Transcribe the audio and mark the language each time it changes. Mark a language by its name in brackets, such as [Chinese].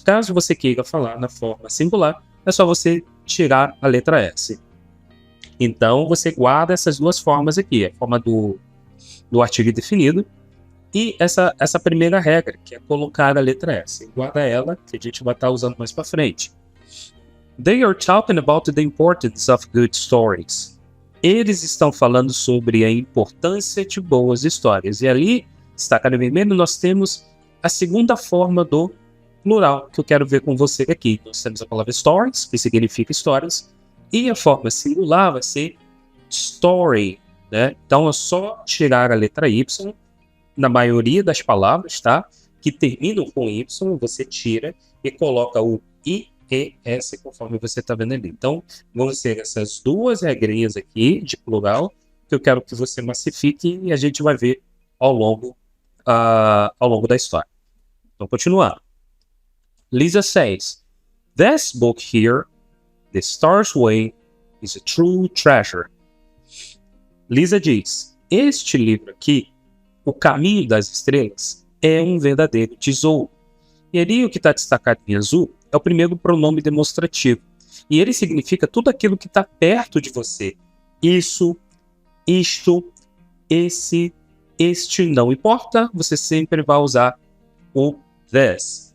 [Portuguese] Caso você queira falar na forma singular, é só você tirar a letra S. Então, você guarda essas duas formas aqui, a forma do artigo definido e essa primeira regra, que é colocar a letra S. Guarda ela, que a gente vai estar usando mais para frente. [English] They are talking about the importance of good stories. [Portuguese] Eles estão falando sobre a importância de boas histórias. E ali, destacado em vermelho, nós temos a segunda forma do plural, que eu quero ver com você aqui. Nós temos a palavra stories, que significa histórias, e a forma singular vai ser story, né? Então é só tirar a letra Y, na maioria das palavras, tá? Que terminam com Y, você tira e coloca o IES conforme você está vendo ali. Então, vão ser essas duas regrinhas aqui de plural que eu quero que você massifique e a gente vai ver ao longo da história. Então, continuando. [English] Lisa says, "This book here, The Star's Way, is a true treasure." [Portuguese] Lisa diz, este livro aqui, O Caminho das Estrelas, é um verdadeiro tesouro. E ali o que está destacado em azul é o primeiro pronome demonstrativo. E ele significa tudo aquilo que está perto de você. Isso, isto, esse, este, não importa, você sempre vai usar o this.